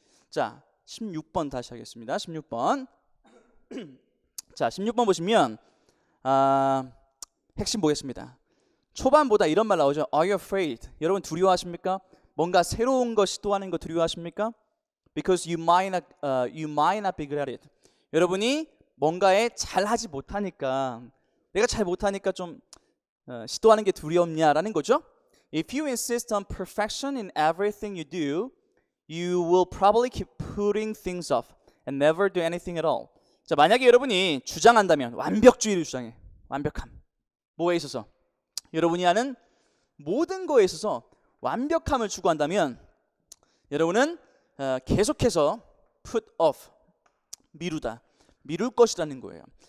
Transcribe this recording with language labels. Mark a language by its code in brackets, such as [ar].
[ko] 자, 16번 다시 하겠습니다. 16번. 자, 16번 보시면 핵심 보겠습니다. 초반보다 이런 말 나오죠. [en] Are you afraid? [ko] 여러분 두려워하십니까? 뭔가 새로운 거 시도하는 거 두려워하십니까? [en] Because you might not be good at it. [ko] 여러분이 뭔가에 잘하지 못하니까 내가 잘 못하니까 좀 시도하는 게 두렵냐라는 거죠. [en] If you insist on perfection in everything you do, you will probably keep putting things off and never do anything at all. [ko] 자, 만약에 여러분이 주장한다면 완벽주의를 주장해. 완벽함. 뭐에 있어서? 여러분이 하는 모든 거에 있어서 완벽함을 추구한다면 여러분은 계속해서 put off, 미룰 것이라는 거예요.